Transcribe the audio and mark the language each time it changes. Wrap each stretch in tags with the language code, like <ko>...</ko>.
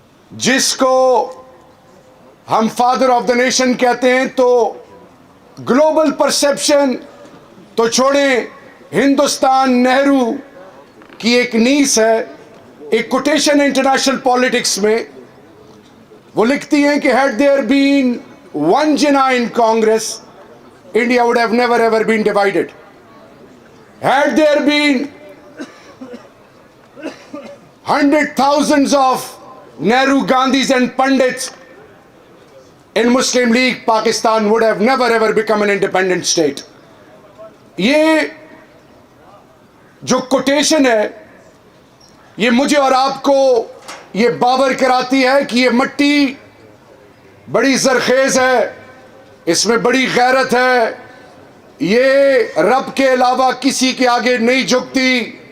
<ur>جس کو ہم فادر آف دا نیشن کہتے ہیں، تو گلوبل پرسیپشن تو چھوڑیں، ہندوستان نہرو کی ایک نیس ہے. ایک کوٹیشن انٹرنیشنل پالیٹکس میں وہ لکھتی ہیں کہ</ur> <en>had there been one genuine Congress, India would have never ever been divided. Had there been 100,000s of Nehru, Gandhis and Pandits in Muslim League, Pakistan would have never ever become an independent state.</en> <ur>یہ جو quotation ہے، یہ مجھے اور آپ کو یہ باور کراتی ہے کہ یہ مٹی بڑی زرخیز ہے، اس میں بڑی غیرت ہے، یہ رب کے علاوہ کسی کے آگے نہیں جھکتی.</ur>